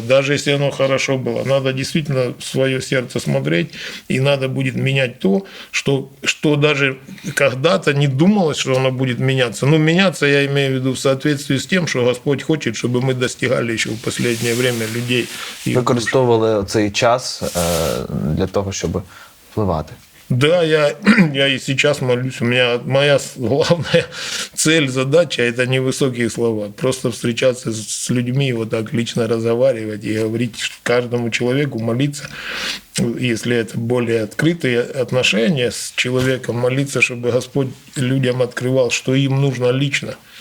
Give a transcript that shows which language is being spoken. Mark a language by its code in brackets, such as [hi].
[ru] Даже если оно хорошо было, надо действительно в свое сердце смотреть, и надо будет менять то, что даже когда-то не думалось, что оно будет меняться. Но меняться я имею в виду в соответствии с тем, что Господь хочет, чтобы мы достигали еще в последнее время людей. [uk] Використовували цей час для того, щоб впливати. [ru] Да, я и сейчас молюсь. У меня моя главная цель, задача – это не высокие слова. Просто встречаться с людьми, вот так лично разговаривать и говорить каждому человеку, молиться. Если это более открытые отношения с человеком, молиться, чтобы Господь людям открывал, что им нужно лично.